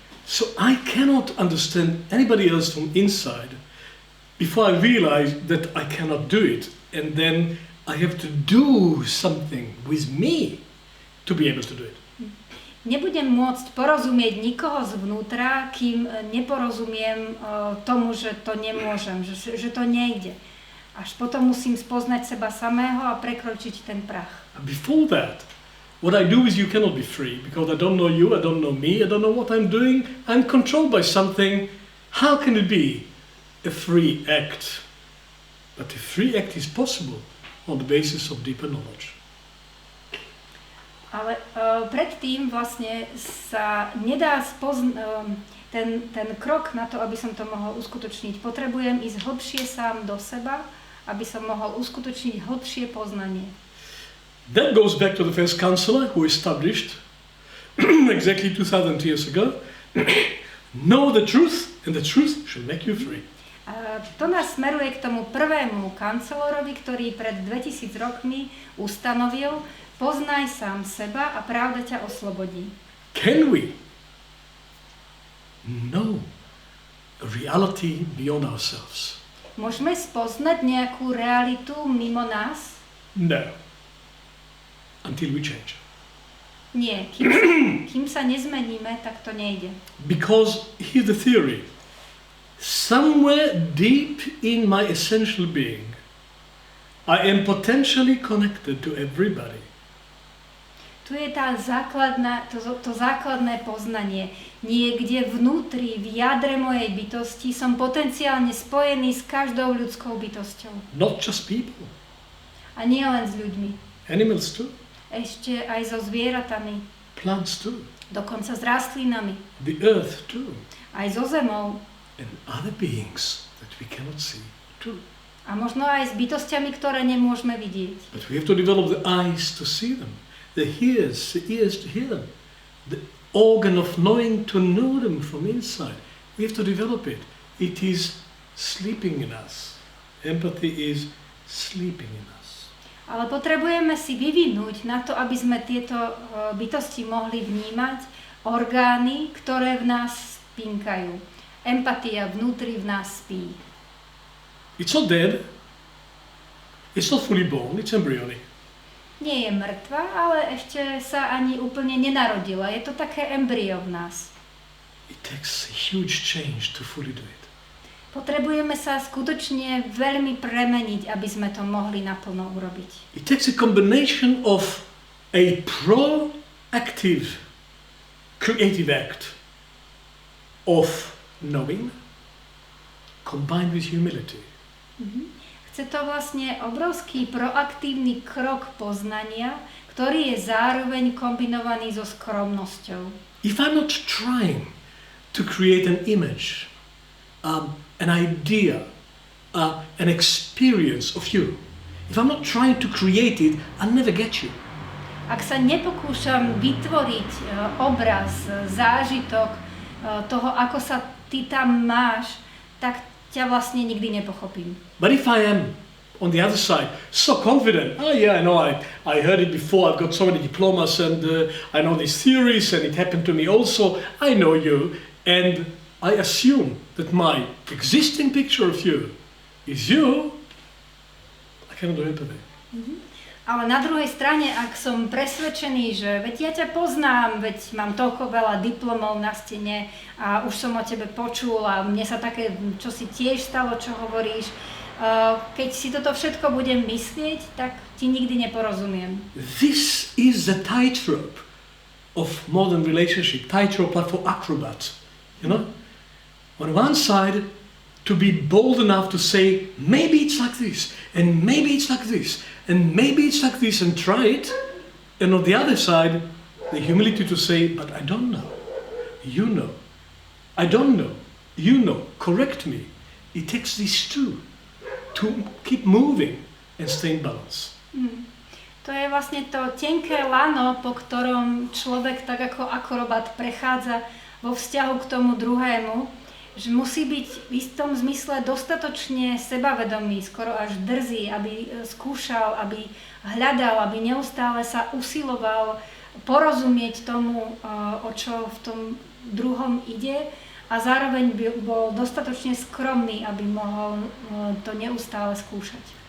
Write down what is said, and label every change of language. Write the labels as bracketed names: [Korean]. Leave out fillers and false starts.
[English] So I cannot understand anybody else from inside before I realize that I cannot do it. And then I have to do something with me to be able to do it. [Slovak] Nebudem môcť porozumieť nikoho zvnútra, kým neporozumiem tomu, že to nemôžem, že to nejde. Až potom musím spoznať seba samého a prekročiť ten prach. [English] Before that, what I do is you cannot be free, because I don't know you, I don't know me, I don't know what I'm doing, I'm controlled by something. How can it be a free act? But a free act is possible on the basis of deeper knowledge. [Slovak] Ale predtým vlastne sa nedá ten krok na to, aby som to mohol uskutočniť, potrebujem ísť hlbšie sám do seba, aby som mohol uskutočniť hlbšie poznanie. [English] That goes back to the first counselor who established exactly 2000 years ago, know the truth and the truth shall make you free. [Slovak] A to nás smeruje k tomu prvému kancelorovi, ktorý pred 2000 rokmi ustanovil: poznaj sám seba a pravda ťa oslobodí. [English] Can we know a reality beyond ourselves? [Slovak] Môžeme spoznať nejakú realitu mimo nás? [English] No. Until we change. [Slovak] Nie. Kým sa nezmeníme, tak to nejde. [English] Because here's the theory. Somewhere deep in my essential being, I am potentially connected to everybody. [Slovak] Tu je tá to základné poznanie. Niekde vnútri, v jadre mojej bytosti som potenciálne spojený s každou ľudskou bytosťou. [English] Not just people. [Slovak] A nie len s ľuďmi. [English] Animals too. [Slovak] Ešte aj so zvieratami. [English] Plants too. [Slovak] Dokonca s rastlinami. [English] The earth too. [Slovak] Aj so zemou. [English] And other beings that we cannot see too. [Slovak] A možno aj s bytostiami, ktoré nemôžeme vidieť. [English] But we have to develop the eyes to see them, the ears to hear them, the organ of knowing to know them from inside. We have to develop it. It is sleeping in us. Empathy is sleeping in us. [Slovak] Ale potrebujeme si vyvinúť na to, aby sme tieto bytosti mohli vnímať, orgány, ktoré v nás spinkajú. Empatia vnútri v nás spí. [English] It's not dead. It's not fully born. It's embryonic. [Slovak] Nie je mŕtva, ale ešte sa ani úplne nenarodila. Je to také embryo v nás. [English] It takes a huge change to fully do it. [Slovak] Potrebujeme sa skutočne veľmi premeniť, aby sme to mohli naplno urobiť. [English] It takes a combination of a proactive, creative act of knowing combined with humility. [Slovak] Chce to vlastne obrovský proaktívny krok poznania, ktorý je zároveň kombinovaný so skromnosťou. [English] If I'm not trying to create an image, an idea, an experience of you, if I'm not trying to create it, I'll never get you. [Slovak] Ak sa nepokúšam vytvoriť obraz, zážitok toho, ako sa ty tam máš, tak ťa vlastne nikdy nepochopím. [English] But if I am on the other side, so confident, I know, I heard it before, I've got so many diplomas and I know these theories and it happened to me also, I know you, and I assume that my existing picture of you is you, I cannot do empathy. [Slovak] Ale na druhej strane, ak som presvedčený, že veď ja ťa poznám, veď mám toľko veľa diplomov na stene a už som o tebe počul a mne sa také, čo si tiež stalo, čo hovoríš, keď si toto všetko budem myslieť, tak ti nikdy neporozumiem. [English] This is the tightrope of modern relationship, tightrope like for acrobats, you know? On one side, to be bold enough to say, maybe it's like this, and maybe it's like this, and maybe it's like this, and try it. And on the other side, the humility to say, but I don't know. You know. I don't know. You know. Correct me. It takes these two to keep moving and stay in balance. [Slovak] To je vlastne to tenké lano, po ktorom človek tak ako akrobat prechádza vo vzťahu k tomu druhému, že musí byť v istom zmysle dostatočne sebavedomý, skoro až drzý, aby skúšal, aby hľadal, aby neustále sa usiloval porozumieť tomu, o čo v tom druhom ide, a zároveň bol dostatočne skromný, aby mohol to neustále skúšať.